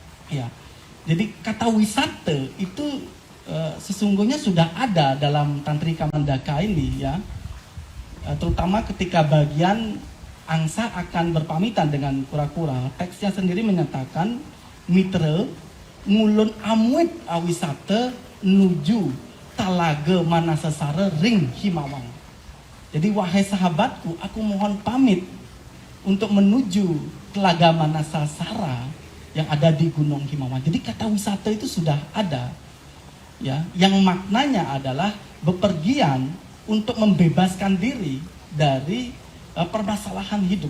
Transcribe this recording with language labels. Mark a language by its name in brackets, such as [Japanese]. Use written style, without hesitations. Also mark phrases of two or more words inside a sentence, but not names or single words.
[Indonesian] Ya, jadi kata wisata itu sesungguhnya sudah ada dalam Tantrika Mandaka ini ya, terutama ketika bagian angsa akan berpamitan dengan kura-kura. Teksnya sendiri menyatakan [Kawi] mitra ngulun amwit awisata nuju talaga manasasara ring himawang. [Indonesian] Jadi wahai sahabatku, aku mohon pamit untuk menuju telaga Manasasara yang ada di Gunung Himawan. Jadi kata wisata itu sudah ada, ya, yang maknanya adalah bepergian untuk membebaskan diri dari permasalahan hidup.